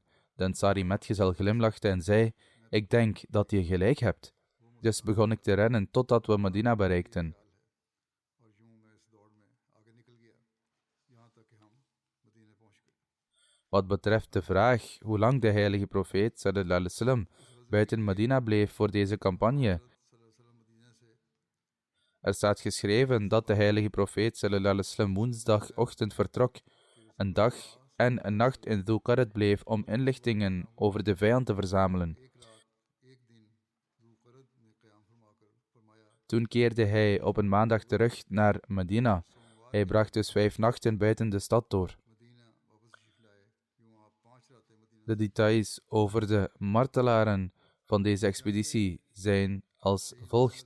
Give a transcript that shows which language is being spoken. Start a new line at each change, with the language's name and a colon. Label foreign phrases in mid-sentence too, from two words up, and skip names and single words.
Dutch: De Ansari metgezel glimlachte en zei, ik denk dat je gelijk hebt. Dus begon ik te rennen totdat we Medina bereikten. Wat betreft de vraag hoe lang de heilige profeet
Arabic: صلى الله عليه وسلم
Dutch: buiten Medina bleef voor deze campagne. Er staat geschreven dat de heilige profeet
Arabic: صلى الله عليه وسلم
Dutch: woensdagochtend vertrok, een dag en een nacht in Dhul-Qarad bleef om inlichtingen over de vijand te verzamelen. Toen keerde hij op een maandag terug naar Medina. Hij bracht dus 5 nachten buiten de stad door. De details over de martelaren van deze expeditie zijn als volgt.